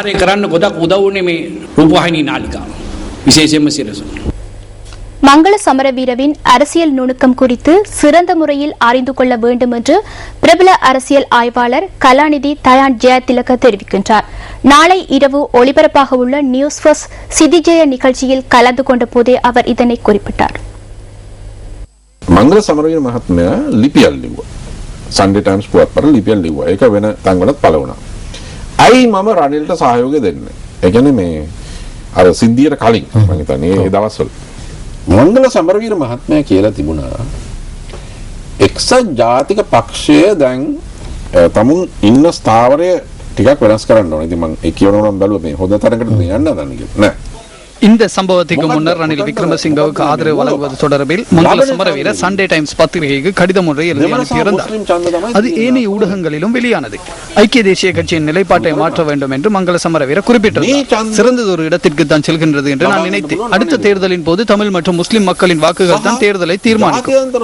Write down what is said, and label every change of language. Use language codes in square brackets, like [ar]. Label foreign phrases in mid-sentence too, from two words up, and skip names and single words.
[ta] மங்கள சமரவீரவின் அரசியல் நுணுக்கம் குறித்து சிறந்த முறையில் அறிந்து கொள்ள வேண்டும் என்று பிரபல அரசியல் ஆய்வாளர் கலாநிதி தயான் ஜெயதிலக தெரிவிக்கின்றார். நாளை இரவு ஒளிபரப்பாக உள்ள நியூஸ் ஃபர்ஸ்ட் சிதிஜெய நிகழ்ச்சியில் கலந்து கொண்ட போதே அவர் இதனை குறிப்பிட்டார். [si] මංගල සමරවීර මහත්මයා ලිපියක් ලිව්වා. සන්ඩේ ටයිම්ස් පුවත්පත ලිපියක් ලිව්වා. ඒක වෙන තැන්වලත් පළ වුණා. ඇයි මම රනිල්ට සහයෝගය දෙන්නේ? ඒ කියන්නේ මේ අර සිද්ධියට කලින් මම හිතන්නේ ඒ දවස්වල මංගල සමරවීර මහත්මයා කියලා තිබුණා. එක්සත් ජාතික පක්ෂය දැන් තමුන් ඉන්න ස්ථාවරය ටිකක් වෙනස් කරන්න ඕනේ. ඉතින් මම ඒ කියනවා නම් බැලුවා මේ හොඳ තරකට යන්න හදන්නේ කියලා. නෑ. [ta] இந்த சம்பவத்துக்கு முன்னர் ரணில் விக்ரமசிங்கவுக்கு ஆதரவு வழங்குவது தொடர்பில் மங்கள சமரவீர சண்டே டைம்ஸ் பத்திரிகைக்கு கடிதம் ஒன்றை எழுதி அனுப்பியிருந்தார். அது ஏனைய ஊடகங்களிலும் வெளியானது. ஐக்கிய தேசிய கட்சியின் நிலைப்பாட்டை மாற்ற வேண்டும் என்று மங்கள சமரவீர குறிப்பிட்டார். சிறந்தது ஒரு இடத்திற்கு தான் செல்கின்றது என்று நான் நினைத்தேன். அடுத்த தேர்தலின் போது தமிழ் மற்றும் முஸ்லிம் மக்களின் வாக்குகள் தான் தேர்தலை தீர்மானிக்கும்.